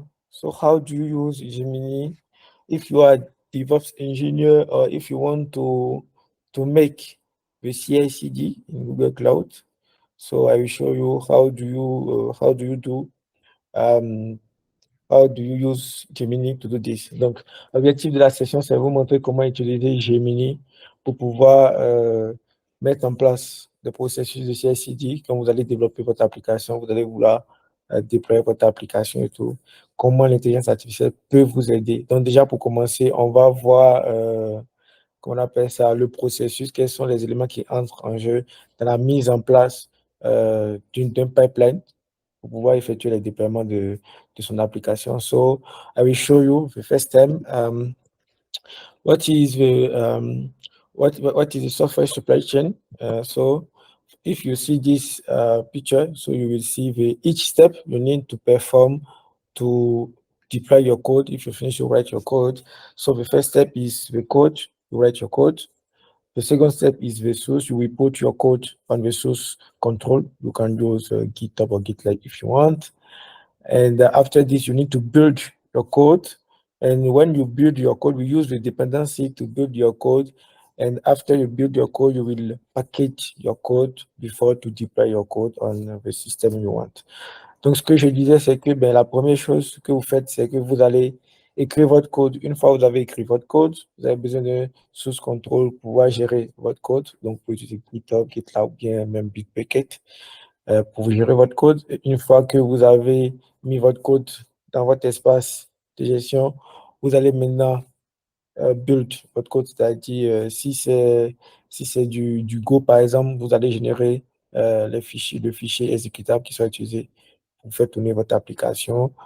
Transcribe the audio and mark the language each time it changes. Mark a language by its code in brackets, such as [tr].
[en] So how do you use Gemini if you are DevOps engineer or if you want to make the CI/CD in Google Cloud. So I will show you how do you do um, how do you use Gemini to do this. [fr] Donc l'objectif de la session c'est vous montrer comment utiliser Gemini pour pouvoir mettre en place le processus de CI/CD quand vous allez développer votre application, vous allez vouloir déployer votre application et tout. Comment l'intelligence artificielle peut vous aider. Donc déjà pour commencer, on va voir qu'on appelle ça le processus, quels sont les éléments qui entrent en jeu dans la mise en place d'un pipeline pour pouvoir effectuer les déploiements de son application. [en] So I will show you the first time what is the software supply chain. So if you see this picture, so you will see each step you need to perform to deploy your code. If you finish to write your code, so the first step is the code. You write your code. The second step is the source. You will put your code on the source control. You can use GitHub or GitLab if you want. And after this, you need to build your code. And when you build your code, we use the dependency to build your code. And after you build your code, you will package your code before to deploy your code on the system you want. [fr] Donc, ce que je disais, c'est que ben, la première chose que vous faites, c'est que vous allez écrire votre code. Une fois que vous avez écrit votre code, vous avez besoin de source control pour pouvoir gérer votre code. Donc, vous pouvez utiliser GitHub, GitLab ou bien même Bitbucket pour gérer votre code. Et une fois que vous avez mis votre code dans votre espace de gestion, vous allez maintenant build votre code, c'est-à-dire si c'est du Go par exemple, vous allez générer le fichier exécutable qui soit utilisé pour faire tourner votre application.